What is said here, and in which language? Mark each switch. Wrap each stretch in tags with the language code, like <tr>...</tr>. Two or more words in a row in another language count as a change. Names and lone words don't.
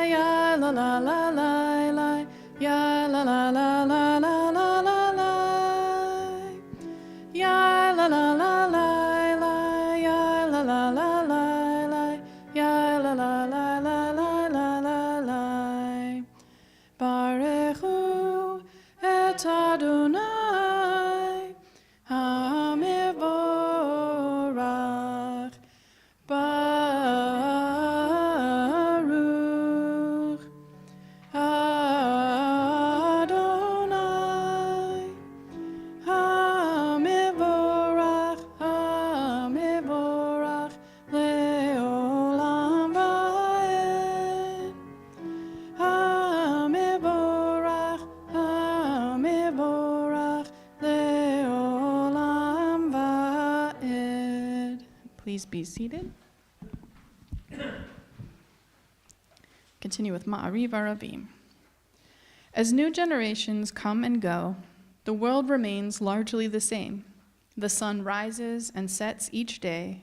<he>Yar la la la la la. Yar la la la la la la la la. Yar la la la la la. Yar la la la la la. Yar la la la la la la la la. ברכו את אדני המבורך. ברוך אדני המבורך. המבורך לעולם ועד. המבורך, המבורך לעולם ועד.</he> <en>Please be seated. Continue with Ma'ariv Aravim. As new generations come and go, the world remains largely the same. The sun rises and sets each day.</en>